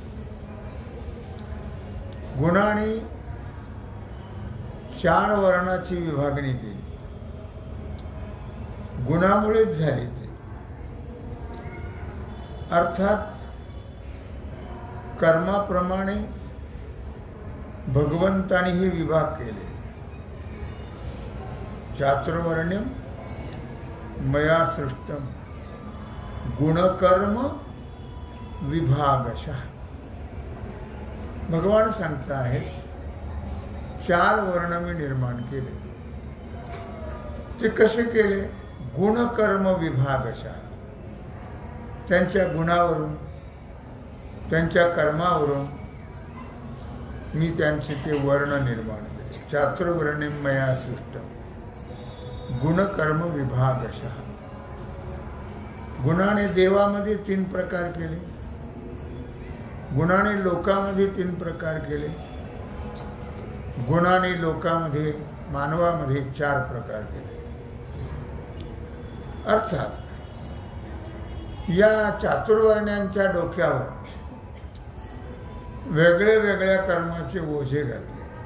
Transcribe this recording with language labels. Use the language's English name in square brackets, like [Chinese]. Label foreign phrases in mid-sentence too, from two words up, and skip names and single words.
[Marathi] गुणांनी 4 वर्णाची विभागणी केली. गुणामुळेच झाली ती. अर्थात कर्माप्रमाणे भगवंताने हे विभाग केले. [Sanskrit] चातुर्वर्ण्यम मया सृष्टम गुणकर्म विभागशः. [Marathi] भगवान सांगता आहे 4 वर्ण मी निर्माण केले. ते कसे केले? [Sanskrit] गुणकर्म विभागशः. [Marathi] त्यांच्या गुणावरून, त्यांच्या कर्मावरून मी त्यांचे ते वर्ण निर्माण केले. [Sanskrit] चातुर्वर्ण्यं मया सृष्टं गुणकर्म विभागशः. [Marathi] गुणाने देवामध्ये 3 प्रकार केले, गुणाने लोकामध्ये 3 प्रकार केले, गुणाने लोकामध्ये मानवामध्ये 4 प्रकार केले. अर्थात या चातुर्वर्ण्यांच्या डोक्यावर वेगळे वेगळ्या कर्माचे ओझे घातले.